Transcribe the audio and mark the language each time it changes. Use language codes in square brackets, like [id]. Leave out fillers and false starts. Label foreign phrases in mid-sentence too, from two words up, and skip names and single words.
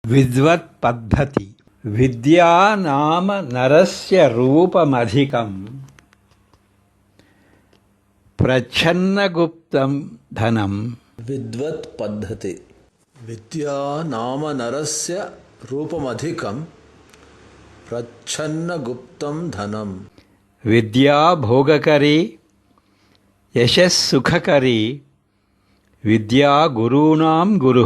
[sa] ವಿದ್ವತ್ ಪದ್ಧತಿ. ವಿದ್ಯಾ ನಾಮ ನರಸ್ಯ ರೂಪಮಧಿಕಂ ಪ್ರಚ್ಛನ್ನಗುಪ್ತಂ ಧನಂ. ವಿದ್ವತ್ ಪದ್ಧತಿ. ವಿದ್ಯಾ ನಾಮ ನರಸ್ಯ ರೂಪಮಧಿಕಂ ಪ್ರಚ್ಛನ್ನಗುಪ್ತಂ ಧನಂ. ವಿದ್ಯಾ ಭೋಗಕರಿ ಯಶಸ್ಸುಖಕರಿ ವಿದ್ಯಾ ಗುರೂಣಾಂ ಗುರುಃ.